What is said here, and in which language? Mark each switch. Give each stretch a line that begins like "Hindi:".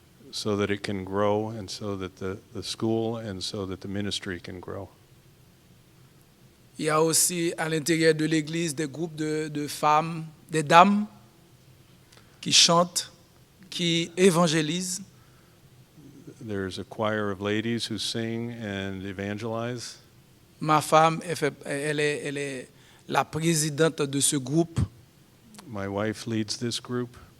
English: So that it can grow, and so that the school and so that the ministry can grow.
French: Il y a aussi à l'intérieur de l'Église des groupes de femmes, des dames qui chantent, qui évangélisent.
English: There's a choir of ladies who sing and evangelize.
French: Ma femme, elle est la présidente de ce groupe.
English: My wife leads this group.